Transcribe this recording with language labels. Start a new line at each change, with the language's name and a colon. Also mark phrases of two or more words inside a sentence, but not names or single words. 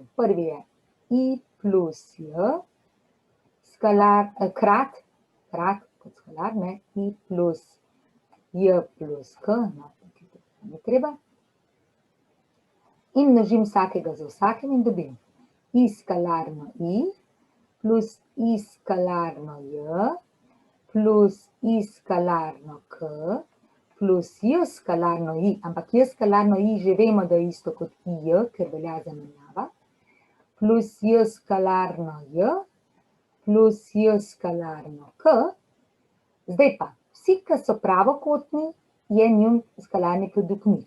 Slovenian: Prvi je I plus J, krat kot skalar, ne, I plus J plus K, no, ne treba. In množim vsakega za vsakim in dobim I skalarno I plus I skalarno J plus I skalarno K plus J skalarno I, ampak J skalarno I že vemo, da je isto kot IJ, ker velja zamenjava, plus J skalarno J plus J skalarno K. Zdaj pa, vsi, ki so pravokotni, je njun skalarni produkt nič.